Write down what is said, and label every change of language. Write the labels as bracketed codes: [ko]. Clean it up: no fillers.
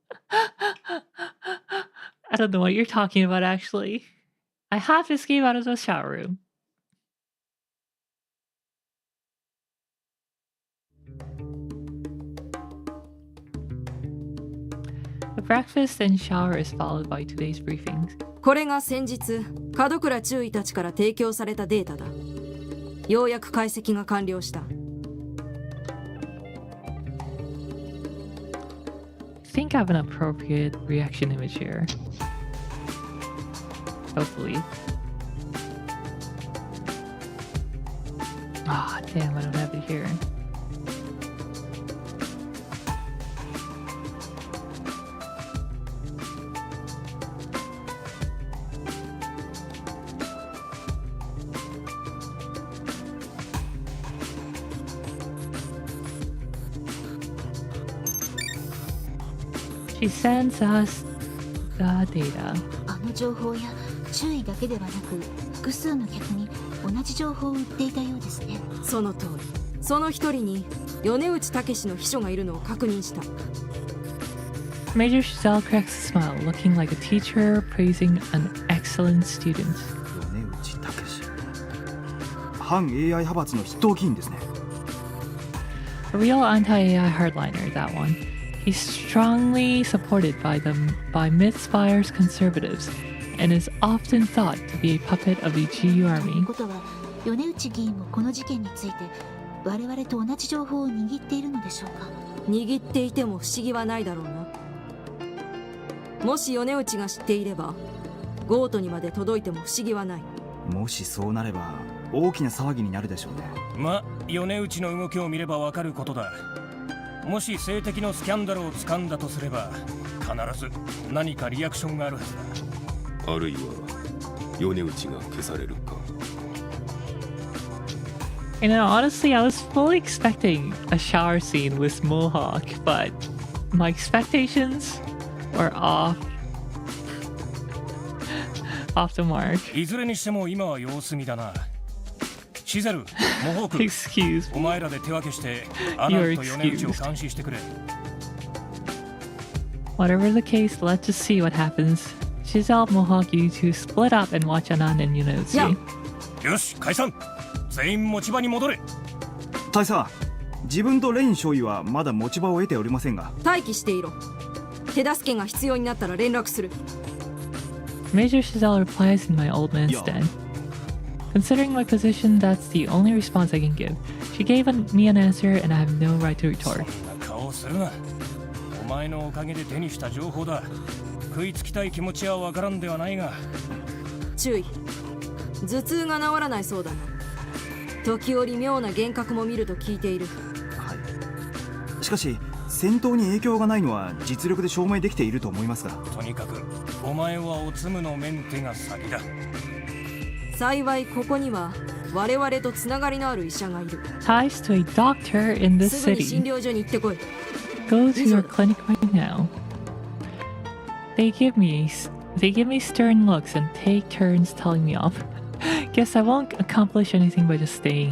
[en] I don't know what you're talking about, actually. I have to escape out of the shower room. The breakfast and shower is followed by today's briefings. [ja] これが先日門倉中尉たちから提供されたデータだ。ようやく解析が完了した。 [en] I think I have an appropriate reaction image here. Hopefully. Ah, damn, I don't have it here. She sends us the data. [ja] あの情報や注意だけではなく複数の客に同じ情報を売っていたようですね。その通り。その一人に米内武の秘書がいるのを確認した。 [en] Major Giselle cracks a smile, looking like a teacher praising an excellent student. [ja] 米内武。反 AI 派閥の筆頭議員ですね。 [en] A real anti-AI hardliner, that one. He's strongly supported by Mythspire's conservatives and is often thought to be a puppet of the GU army. [ja] ことは米内議員もこの事件について我々と同じ情報を握っているのでしょうか。握っていても不思議はないだろうな。もし米内が知っていればゴートにまで届いても不思議はない。もしそうなれば大きな騒ぎになるでしょうね。ま、米内の動きを見ればわかることだ。もし性的のスキャンダルを掴んだとすれば必ず何かリアクションがあるはずだ。あるいは米内が消されるか。 [en] You know, honestly, I was fully expecting a shower scene with Mohawk, but my expectations were off the mark. [ja] いずれにしても今は様子見だな。シゼル、モホーク、 [en] Excuse [ja] お前らで手分けしてアナと米内を監視してくれ。 [en] Whatever the case, let's just see what happens. Giselle, Mohawk, you two split up and watch Anan and Yunotsu. [ja] よし、解散。全員持ち場に戻れ。大佐、自分とレイン少尉はまだ持ち場を得ておりませんが。待機していろ。手助けが必要になったら連絡する。 [en] Major Giselle replies in my old man's stead. Considering my position, that's the only response I can give. She gave me an answer, and I have no right to retort. [ja] そんな顔するな。お前のおかげで手にした情報だ。食いつきたい気持ちはわからんではないが。注意。頭痛が治らないそうだな。時折妙な幻覚も見ると聞いている。はい。しかし戦闘に影響がないのは実力で証明できていると思いますが。とにかくお前はおつむのメンテが先だ。幸いここには我々とつながりのある医者がいる。 [en] Ties to a doctor in this [ja] すぐに診 [en] city. [ja] 療所に行ってこい。 [en] Go to your clinic right now. They give me stern looks and take turns telling me off. Guess I won't accomplish anything by just staying